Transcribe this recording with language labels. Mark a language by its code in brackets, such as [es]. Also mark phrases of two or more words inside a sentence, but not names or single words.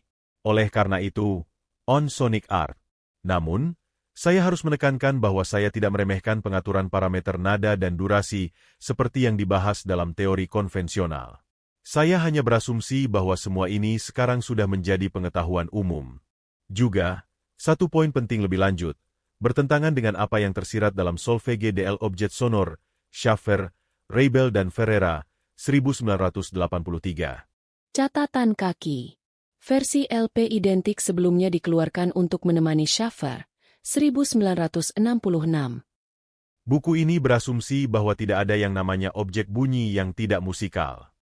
[id] Oleh karena itu, On Sonic Art. Namun, saya harus menekankan bahwa saya tidak meremehkan pengaturan parameter nada dan durasi seperti yang dibahas dalam teori konvensional. Saya hanya berasumsi bahwa semua ini sekarang sudah menjadi pengetahuan umum. Juga, satu poin penting lebih lanjut, bertentangan dengan apa yang tersirat dalam Solfège de l'objet sonore, Schaffer, Reibel dan Ferreira, 1983. Catatan kaki. Versi LP identik sebelumnya dikeluarkan untuk menemani Schaffer, 1966. Buku ini berasumsi bahwa tidak ada yang namanya objek bunyi yang tidak musikal.